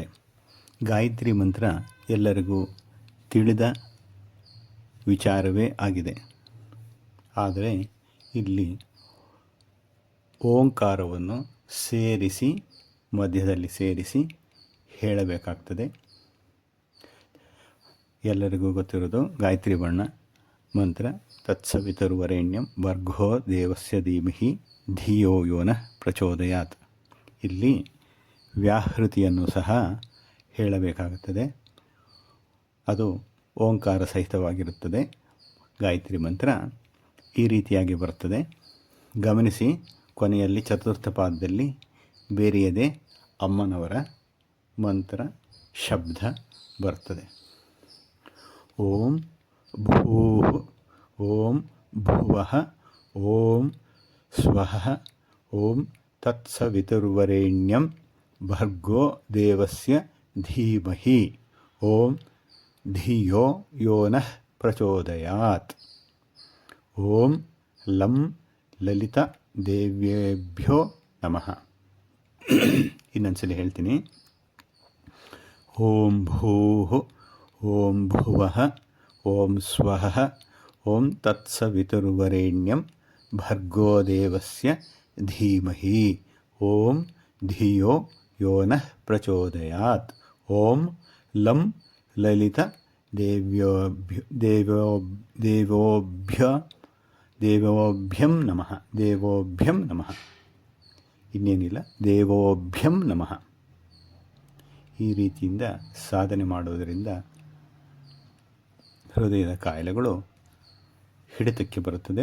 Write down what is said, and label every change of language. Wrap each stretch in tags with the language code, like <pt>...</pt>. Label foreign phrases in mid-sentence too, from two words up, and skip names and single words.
<kn>ಗಾಯತ್ರಿ ಮಂತ್ರ ಎಲ್ಲರಿಗೂ ತಿಳಿದ ವಿಚಾರವೇ ಆಗಿದೆ. ಆದರೆ ಇಲ್ಲಿ ಓಂಕಾರವನ್ನು ಮಧ್ಯದಲ್ಲಿ ಸೇರಿಸಿ ಹೇಳಬೇಕಾಗ್ತದೆ. ಎಲ್ಲರಿಗೂ ಗೊತ್ತಿರೋದು ಗಾಯತ್ರಿ ಮಂತ್ರ</kn> <sa>ತತ್ಸವಿತುರ್ವರೆಣ್ಯಂ ಭರ್ಗೋ ದೇವಸ್ಯ ಧೀಮಹಿ ಧಿಯೋ ಯೋ ನಃ ಪ್ರಚೋದಯಾತ್.</sa> <kn>ಇಲ್ಲಿ ವ್ಯಾಹೃತಿಯನ್ನು ಸಹ ಹೇಳಬೇಕಾಗುತ್ತದೆ. ಅದು ಓಂಕಾರ ಸಹಿತವಾಗಿರುತ್ತದೆ. ಗಾಯತ್ರಿ ಮಂತ್ರ ಈ ರೀತಿಯಾಗಿ ಬರುತ್ತದೆ. ಗಮನಿಸಿ, ಕೊನೆಯಲ್ಲಿ ಚತುರ್ಥ ಪಾದದಲ್ಲಿ ಬೇರೆಯದೇ ಅಮ್ಮನವರ ಮಂತ್ರ ಶಬ್ದ ಬರ್ತದೆ.</kn> <sa>ಓಂ ಭೂಃ ಓಂ ಭುವಃ ಓಂ ಸ್ವಃ ಓಂ ತತ್ಸವಿತುರ್ವರೆಣ್ಯಂ ಭರ್ಗೋ ದೇವಸ್ಯ ಧೀಮಹಿ ಓಂ ಧಿಯೋ ಯೋ ನಃ ಪ್ರಚೋದಯಾತ್. ಓಂ ಲಂ ಲಲಿತ ದೇವ್ಯೇಭ್ಯೋ ನಮಃ.</sa> <kn>ಇನ್ನೊಂದ್ಸಲಿ ಹೇಳ್ತೀನಿ.</kn> <sa>ಓಂ ಭೂಃ ಓಂ ಭುವಃ ಓಂ ಸ್ವಃ ಓಂ ತತ್ಸವಿತುರ್ವರೆಣ್ಯಂ ಭರ್ಗೋ ದೇವಸ್ಯ ಧೀಮಹಿ ಓಂ ಧಿಯೋ ಯೋ ನಃ ಪ್ರಚೋದಯಾತ್. ಓಂ ಲಂ ಲಲಿತ ದೇವೋಭ್ಯಂ ನಮಃ. ದೇವೋಭ್ಯಂ ನಮಃ. ಇನ್ನೇನಿಲ್ಲ, ದೇವೋಭ್ಯಂ ನಮಃ.</sa> <kn>ಈ ರೀತಿಯಿಂದ ಸಾಧನೆ ಮಾಡುವುದರಿಂದ ಹೃದಯದ ಕಾಯಿಲೆಗಳು ಹಿಡಿತಕ್ಕೆ ಬರುತ್ತದೆ.</kn>